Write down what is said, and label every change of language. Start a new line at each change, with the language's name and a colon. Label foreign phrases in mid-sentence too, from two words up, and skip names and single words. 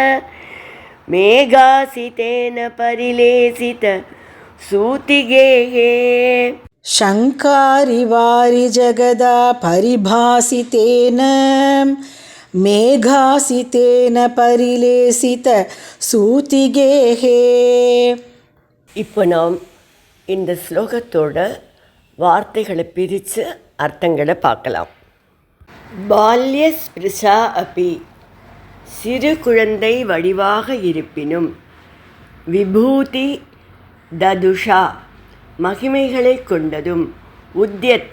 Sanskrit: मेघासितेन परिलेसित सूतिगेः. शङ्कारिवारि जगदा परिभासितेन. मेघासितेन परिलेसित सूतिगेः.
Tamil: இப்போ நாம் இந்த ஸ்லோகத்தோட வார்த்தைகளை பிரித்து அர்த்தங்களை பார்க்கலாம்.
Sanskrit: बाल्य स्पृशा अपि,
Tamil: சிறு குழந்தை வடிவாக இருப்பினும்,
Sanskrit: विभूति ददुषा,
Tamil: மகிமைகளை கொண்டதும், உத்யத்,